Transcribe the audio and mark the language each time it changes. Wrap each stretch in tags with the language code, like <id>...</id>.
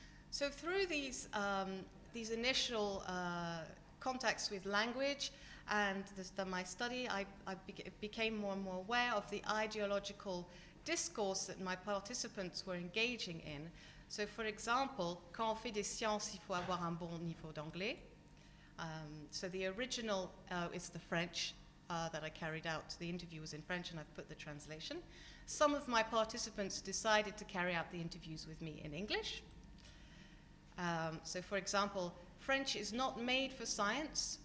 <en>So through these initial contacts with language and my study, I became more and more aware of the ideological discourse that my participants were engaging in. So for example,</en> <fr>quand on fait des sciences, il faut avoir un bon niveau d'anglais.</fr> <en>So the original is the French that I carried out. The interview was in French and I've put the translation. Some of my participants decided to carry out the interviews with me in English. So for example, French is not made for science.</en>